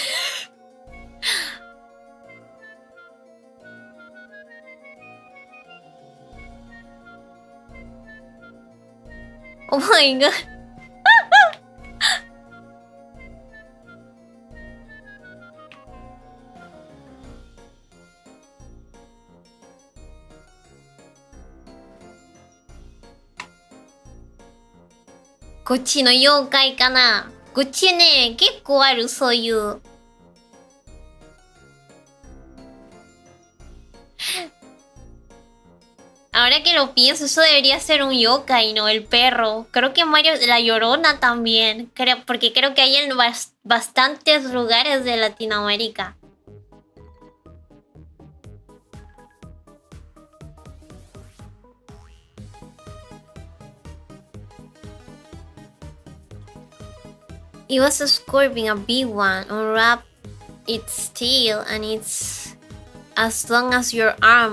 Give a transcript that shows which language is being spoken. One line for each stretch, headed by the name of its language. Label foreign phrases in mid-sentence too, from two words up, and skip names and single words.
English: Oh my god.
Japanese: 「こっちの妖怪かな。こっちね、結構ある、そういう。
Spanish: Ahora que lo pienso, eso debería ser un yokai, ¿no? El perro. Creo que Mario, la Llorona también. Porque creo que hay en bastantes lugares de Latinoamérica.
English: It was a scorpion, a big one, unwrapped its tail, and it's as long as your arm.